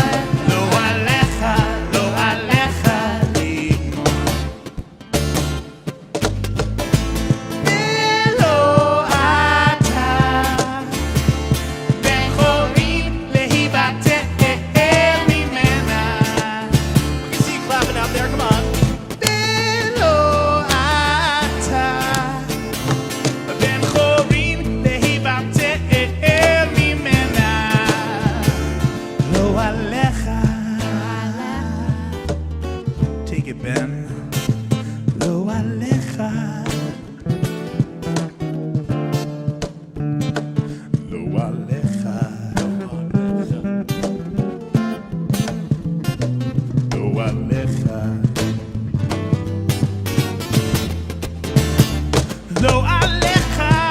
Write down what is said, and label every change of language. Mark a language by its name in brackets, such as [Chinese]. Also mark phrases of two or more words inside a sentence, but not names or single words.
[Hebrew] לא עליך, לא עליך לגמור. ולא אתה בן חורין להיבטל ממנה. [English] We can see you clapping out there. Come on. [Hebrew] ולא אתה בן חורין להיבטל ממנה. לא עליך. [English] Take it, Ben. [Hebrew] לא עליך. לא עליך. לא עליך. לא עליך.